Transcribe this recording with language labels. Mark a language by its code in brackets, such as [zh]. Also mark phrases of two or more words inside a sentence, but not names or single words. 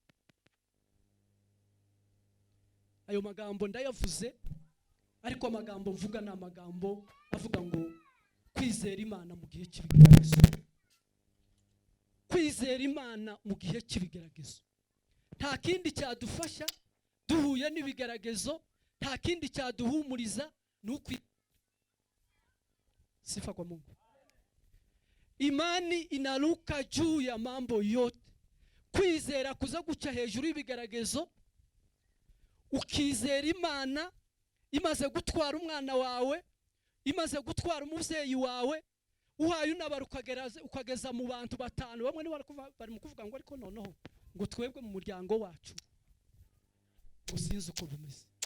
[rw] Ayo magambo ndayavuze, ariko amagambo mvuga ni amagambo avuga ngo kwizera Imana mu gihe cy'ibigeragezo. Kwizera Imana mu gihe cy'ibigeragezo. Nta kindi cyadufasha duhuye n'ibigeragezo, nta kindi cyaduhumuriza nuko [sw] sifa kwa Mungu. Imani inaruka juu ya mambo yote. [rw] Kwizera kuza guca hejuru y'ibigeragezo, ukizera Imana imaze gutwara umwana wawe, imaze gutwara umuvyeyi wawe, uhaye unabara ukageza mu bantu batanu. Bamwe bari mu kuvuga ngo ariko noneho ngo twebwe mu muryango wacu usinzi uko bimeze.